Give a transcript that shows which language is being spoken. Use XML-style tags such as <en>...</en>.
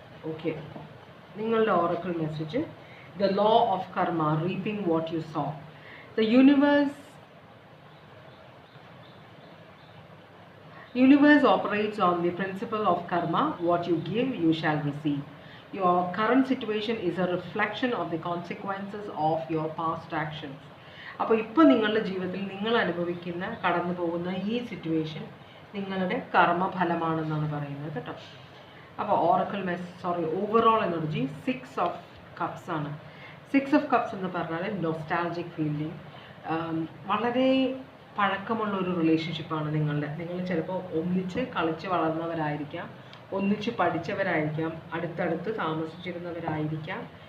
<en>okay,</en> <ml>നിങ്ങളുടെ</ml> <en>Oracle message, the law of karma, reaping what you sow. The universe operates on the principle of karma. What you give, you shall receive. Your current situation is a reflection of the consequences of your past actions.</en> <ml>അപ്പോൾ ഇപ്പോൾ നിങ്ങളുടെ ജീവിതത്തിൽ നിങ്ങൾ കടന്നു പോകുന്ന ഈ situation നിങ്ങളുടെ കർമ്മഫലമാണെന്നാണ് പറയുന്നത് കേട്ടോ. അപ്പോൾ ഓവറോൾ എനർജി 6 of Cups ആണ്. 6 of Cups എന്ന് പറഞ്ഞാൽ നൊസ്റ്റാൾജിക് ഫീലിംഗ്, വളരെ പഴക്കമുള്ള ഒരു റിലേഷൻഷിപ്പാണ് നിങ്ങൾ ചിലപ്പോൾ ഒന്നിച്ച് കളിച്ച് വളർന്നവരായിരിക്കാം, ഒന്നിച്ച് പഠിച്ചവരായിരിക്കാം, അടുത്തടുത്ത് താമസിച്ചിരുന്നവരായിരിക്കാം.</ml>